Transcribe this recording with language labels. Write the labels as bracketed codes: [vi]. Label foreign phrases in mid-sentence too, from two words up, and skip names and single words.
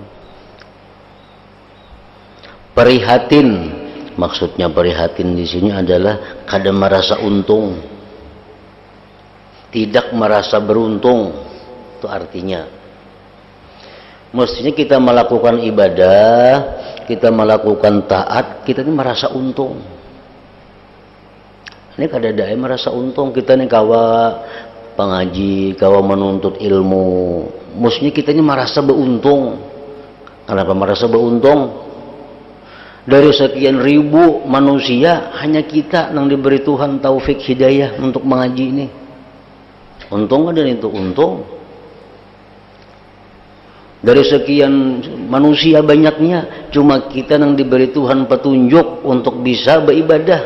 [id] Prihatin, maksudnya prihatin di sini adalah kada merasa untung, tidak merasa beruntung, itu artinya. Mestinya kita melakukan ibadah, kita melakukan taat, kita ini merasa untung. Ini kada ada merasa untung, kita ini kawa pengaji, kawa menuntut ilmu. Mestinya kita ini merasa beruntung. Kenapa merasa beruntung? Dari sekian ribu manusia, hanya kita yang diberi Tuhan taufik hidayah untuk mengaji ini. Untung ada itu, untung. Dari sekian manusia banyaknya, cuma kita yang diberi Tuhan petunjuk untuk bisa beribadah.